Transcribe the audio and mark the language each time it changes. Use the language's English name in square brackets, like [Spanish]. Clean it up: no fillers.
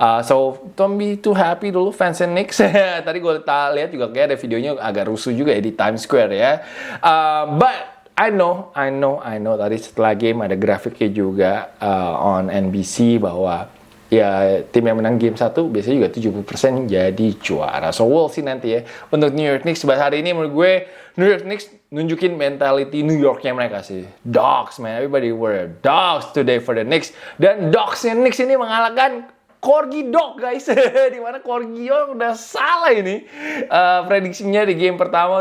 [English] So don't be too happy [Indonesian] dulu [English] fans Knicks. [Indonesian] Tadi gue lihat juga kayak ada videonya agak rusuh juga ya di Times Square ya. [English] But I know [Indonesian] tadi setelah game ada grafiknya juga [English] on NBC [Indonesian] bahwa ya tim yang menang game 1 biasanya juga 70% jadi juara. [English] So we'll see [Indonesian] nanti ya untuk New York Knicks. But hari ini menurut gue New York Knicks nunjukin mentality New Yorknya mereka sih. [English] Dogs, man, everybody were dogs today for the Knicks. [Indonesian] Dan dogsnya Knicks ini mengalahkan Corgi Dog, guys. Dimana Corgi Dog udah salah ini prediksinya di game pertama.